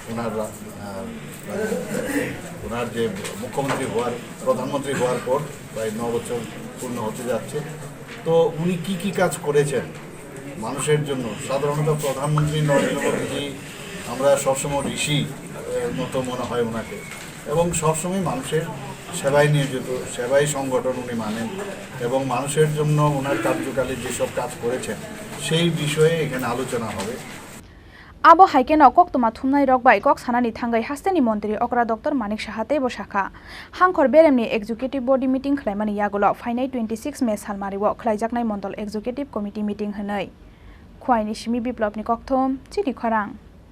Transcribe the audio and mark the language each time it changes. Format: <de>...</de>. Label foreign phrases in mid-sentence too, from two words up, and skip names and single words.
<bn>ওনার যে মুখ্যমন্ত্রী হওয়ার প্রধানমন্ত্রী হওয়ার পর প্রায় 9 বছর পূর্ণ হতে যাচ্ছে তো উনি কি কাজ করেছেন মানুষের জন্য সাধারণত প্রধানমন্ত্রী নরেন্দ্র মোদীজি আমরা সবসময় ঋষি মতো মনে হয় ওনাকে এবং সবসময় মানুষের সেবায় নিয়োজিত সেবাই সংগঠন উনি মানেন এবং মানুষের জন্য ওনার কার্যকালে যেসব কাজ করেছেন সেই বিষয়ে এখানে আলোচনা হবে</bn> <trp>abo haikeno kok tuma thumnai rokbai kok sanani thangai hasteni Montri Okra Dr.Manik Saha tebo Shaka Hangkhor beremni</trp> <en>executive body meeting</en> <trp>khlaimani yagulo phainai 26 May salmariwo Khlaijaknai Mondol</trp> <en>Executive Committee meeting</en> <trp>hanai Khowai ni Simi biplopni kokthom Chini Khorang</trp>